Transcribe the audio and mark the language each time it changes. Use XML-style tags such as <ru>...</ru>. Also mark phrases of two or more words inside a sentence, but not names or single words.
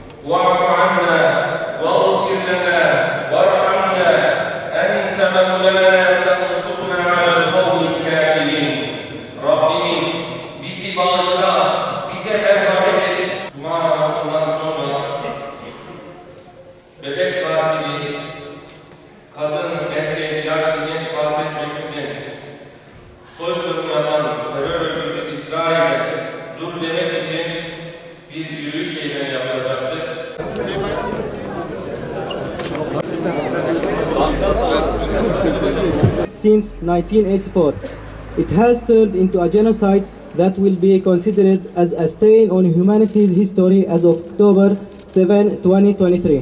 <ar>واعف عنا واغفر لنا وارحمنا أنت مولانا فانصرنا على القوم الكافرين.</ar> <tr>Rabbimiz bizi bağışla, bize merhamet et. Cuma namazından sonra bebek katili, kadın, erkek, yaşlı, genç fark etmeksizin soykırım yapan terör örgütü İsrail'e dur demek için bir yürüyüş eylemi yapılacaktır.</tr> <en>Since 1984, it has turned into a genocide that will be considered as a stain on humanity's history as of October 7, 2023.</en>